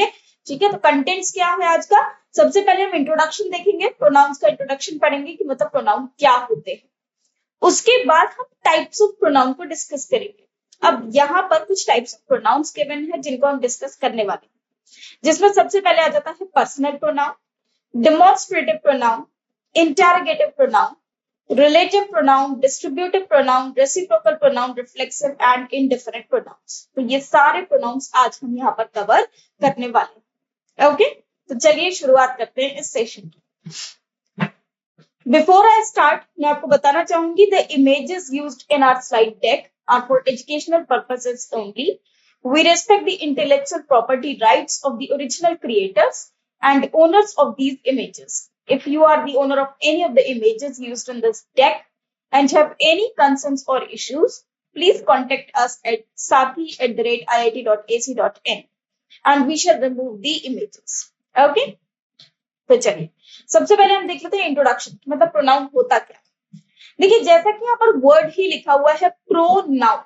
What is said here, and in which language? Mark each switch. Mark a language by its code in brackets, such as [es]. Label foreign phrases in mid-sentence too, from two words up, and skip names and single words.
[hi] ठीक है, तो कंटेंट्स क्या है आज का। सबसे पहले हम इंट्रोडक्शन देखेंगे, प्रोनाउंस का इंट्रोडक्शन पढ़ेंगे कि मतलब प्रोनाउन क्या होते हैं। उसके बाद हम [en] types of pronoun [hi] को डिस्कस करेंगे। अब यहाँ पर कुछ [en] types of pronouns given [hi] है जिनको हम डिस्कस करने वाले हैं, जिसमें सबसे पहले आ जाता है [en] personal pronoun, demonstrative pronoun, interrogative pronoun, relative pronoun, distributive pronoun, reciprocal pronoun, reflexive and indefinite pronouns। [hi] तो ये सारे pronouns आज हम यहाँ पर कवर करने वाले हैं। ओके, तो चलिए शुरुआत करते हैं इस सेशन की। [en] before I start, [hi] मैं आपको बताना चाहूंगी [en] the images used in our slide deck are for educational purposes only. We respect the intellectual property rights of the original creators and owners of these images. If you are the owner of any of the images used in this deck and have any concerns or issues, please contact us at sathi@iit.ac.in and we shall remove the images. Okay? [hi] तो चलिए सबसे पहले हम देख लेते हैं इंट्रोडक्शन, मतलब प्रोनाउन होता क्या। देखिए, जैसा कि यहाँ पर वर्ड ही लिखा हुआ है प्रोनाउन।